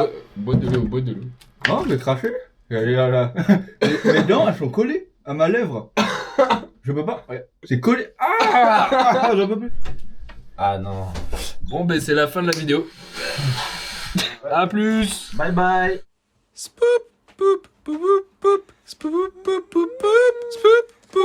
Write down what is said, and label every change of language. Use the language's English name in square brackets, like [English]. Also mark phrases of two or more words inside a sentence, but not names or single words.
[French] Boîte de l'eau, boîte de l'eau. Oh, j'ai craché. Là. Mes dents, elles sont collées à ma lèvre. Je peux pas. C'est collé. Ah, je peux plus. Ah non. Bon, ben c'est la fin de la vidéo. A plus. [English] Bye bye. Spoop, poop, poop, poop, spoop, poop, poop, poop, spoop.